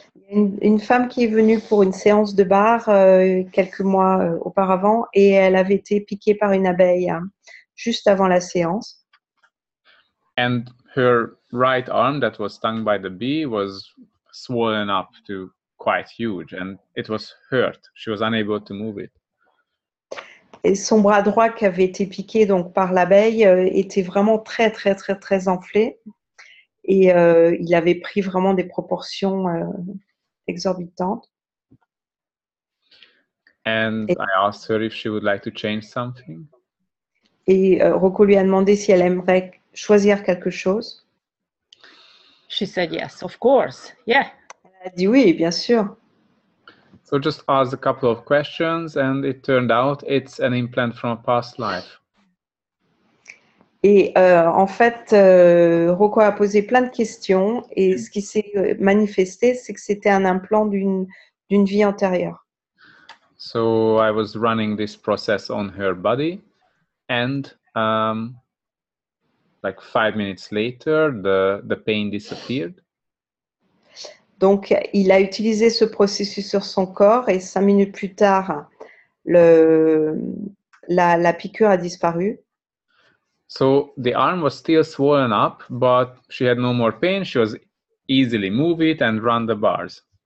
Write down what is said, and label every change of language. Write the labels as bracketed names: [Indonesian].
[French] Une femme qui est venue pour une séance de bar quelques mois auparavant et elle avait été piquée par une abeille juste avant la séance. [English] And her right arm that was stung by the bee was swollen up to quite huge and it was hurt. She was unable to move it. [French] Et son bras droit qui avait été piqué donc par l'abeille était vraiment très très très très enflé et il avait pris vraiment des proportions exorbitantes. [English] And I asked her if she would like to change something. [French] Et Rocco lui a demandé si elle aimerait choisir quelque chose. [English] She said yes, of course. Yeah. [French] Elle a dit oui, bien sûr. [English] So just asked a couple of questions and it turned out it's an implant from a past life. [French] Et en fait, Rocco a posé plein de questions et ce qui s'est manifesté, c'est que c'était un implant d'une vie antérieure. [English] So I was running this process on her body and like 5 minutes later, the pain disappeared. [French] Donc, il a utilisé ce processus sur son corps et 5 minutes plus tard, la piqûre a disparu. [English] So the arm was still swollen up, but she had no more pain. She was easily move it and run the bars.